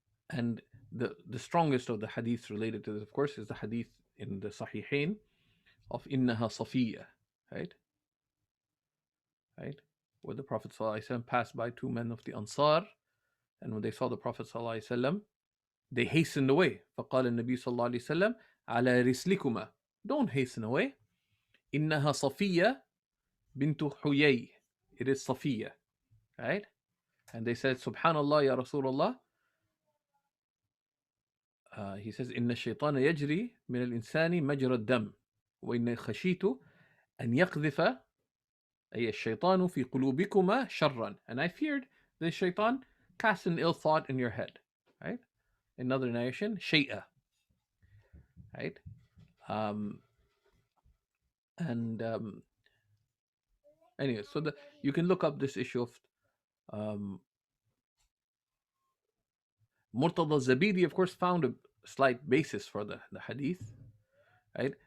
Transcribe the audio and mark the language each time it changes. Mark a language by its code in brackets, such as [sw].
[en] And the strongest of the hadiths related to this, of course, is the hadith in the Sahihain of Innaha Safiya, right? Right? Where the Prophet ﷺ passed by two men of the Ansar, and when they saw the Prophet ﷺ, they hastened away. [ar] فقال النبي صلى الله عليه وسلم على رسلكما. [en] Don't hasten away. [ar] إنها صفية بنت حيي. [en] It is Safiya, right? And they said, Subhanallah, Ya Rasulullah. He says, [ar] إن الشيطان يجري من الإنسان مجرى الدم وإن خشيت أن يقذف أي الشيطان في قلوبكما شرا. [en] And I feared the shaitan cast an ill thought in your head, right? Another narration, شيئا, right? And anyway, so you can look up this issue of Murtada Zabidi, of course, found a slight basis for the hadith, right?